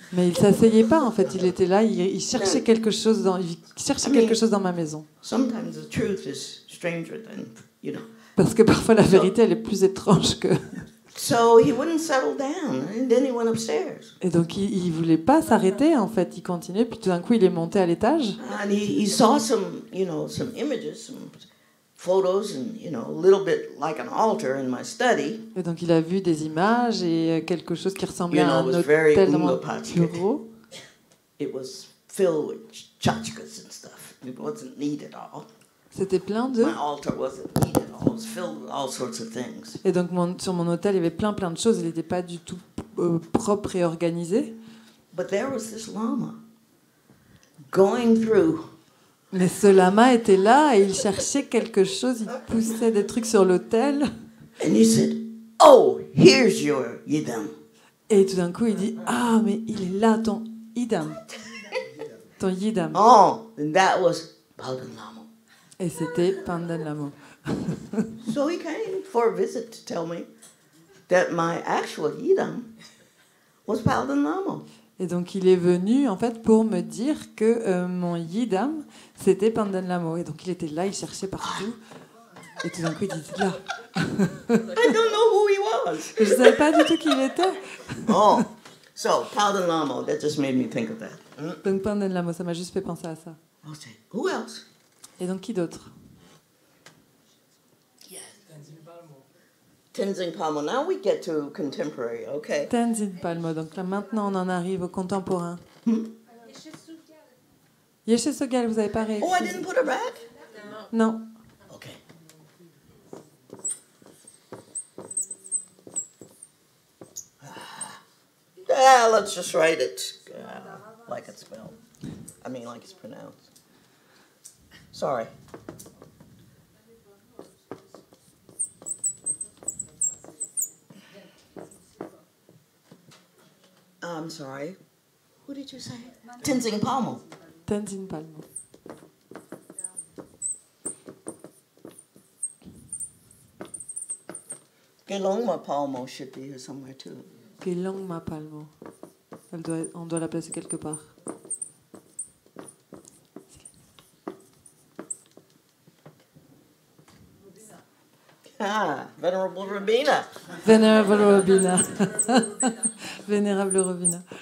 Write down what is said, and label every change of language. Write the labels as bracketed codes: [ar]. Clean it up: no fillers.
[fr] Mais il s'asseyait pas en fait. Il était là, il cherchait quelque chose dans ma maison. [en] Sometimes the truth is stranger than, you know. [fr] Parce que parfois la vérité elle est plus étrange que. [en] So he wouldn't settle down, and then he went upstairs. [fr] Et donc il voulait pas s'arrêter en fait. Il continuait puis tout d'un coup il est monté à l'étage. [en] And he saw some images, some photos, and, a little bit like an altar in my study. [fr] Et donc il a vu des images et quelque chose qui ressemblait à un [en] It was very [fr] hôtel dans mon Ungapatchik. bureau. [en] It was filled with tchotchkes and stuff. It wasn't neat at all. [fr] C'était plein de. [en] My altar wasn't neat at all. It was filled with all sorts of things. [fr] Et donc sur mon hôtel il y avait plein de choses. Il n'était pas du tout propre et organisé. [en] But there was this lama going through. [fr] Mais ce lama était là et il cherchait quelque chose, il poussait des trucs sur l'autel. [en] And he said, "Oh, here's your yidam." [fr] Et tout d'un coup, il dit, ah, mais il est là, ton idam. Ton yidam. [en] Oh, and that was Palden Lama. [fr] Et c'était Pandan Lama. [en] So he came for a visit to tell me that my actual yidam was Palden Lama. [fr] Et donc, il est venu, en fait, pour me dire que mon yidam, c'était Pandan Lama. Et donc, il était là, il cherchait partout. Et tout d'un coup, il dit, là. [en] I don't know who he was. [fr] Je ne savais pas du tout qui il était. [en] Oh, so Palden Lama, that just made me think of that. [fr] Donc, Pandan Lama, ça m'a juste fait penser à ça. [en] Okay, who else? [fr] Et donc, qui d'autre? [en] Tenzin Palmo. Now we get to contemporary, okay? Tenzin Palmo. [fr] Donc là, maintenant, on en arrive au contemporain. Yeshe Sogyal, vous n'avez pas réécrit? [en] Oh, I didn't put her back? [fr] Non. [en] Okay. Let's just write it like it's spelled. I mean, like it's pronounced. Sorry. I'm sorry. Who did you say? Tenzin Palmo. Tenzin Palmo. Gelongma Palmo should be here somewhere too. Gelongma Palmo. [fr] On doit la placer quelque part. [en] Ah, Venerable Rabina. Venerable Robina. [fr] Vénérable Robina.